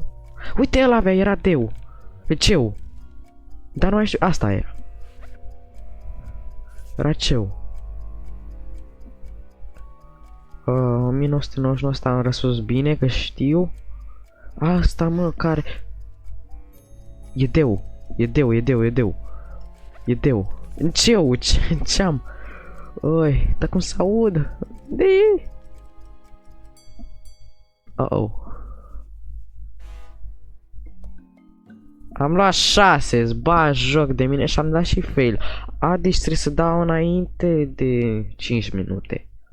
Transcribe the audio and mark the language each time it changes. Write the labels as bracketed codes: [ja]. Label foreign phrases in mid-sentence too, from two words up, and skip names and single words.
[ro] Uite, el avea, era deu. Ceu. Dar nu mai știu, asta e. Era ceu. 1999 asta am răspuns bine, că știu. Asta, mă, care... E deu. E deu, e deu, e deu. E deu. Ceu, ce-am? Oi, dar cum s-aud? De... Uh-oh. Am luat 6, îți bagi joc de mine și am dat și fail. Deci trebuie să dau înainte de 5 minute.